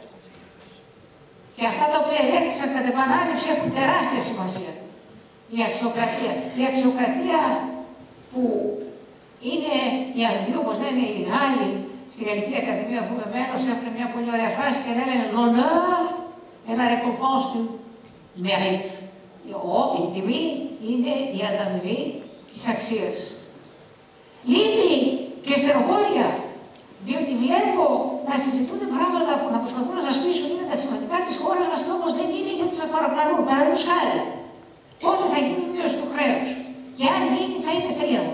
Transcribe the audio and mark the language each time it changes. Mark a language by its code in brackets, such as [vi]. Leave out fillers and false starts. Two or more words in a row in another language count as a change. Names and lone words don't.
[el] Και αυτά τα οποία ελέγχθησαν κατά επανάληψη έχουν τεράστια σημασία. Η αξιοκρατία. Η αξιοκρατία που είναι οι Αγγλοί, όπως λένε οι Γάλλοι, στη Γαλλική Ακαδημία που είμαι μέλος, έχουν μια πολύ ωραία φράση και λένε [fr] «L'honneur est la récompense du mérite». [el] Η τιμή είναι η ανταμοιβή της αξίας. Λύπη και στενοχώρια, διότι βλέπω να συζητούνται πράγματα που να προσπαθούν να σας πείσουν είναι τα σημαντικά της χώρας μας και όμως δεν είναι γιατί σας παραπλανούν. Παραδείγματος χάρη, πότε θα γίνει η μείωση του χρέους και αν γίνει θα είναι θρίαμβος.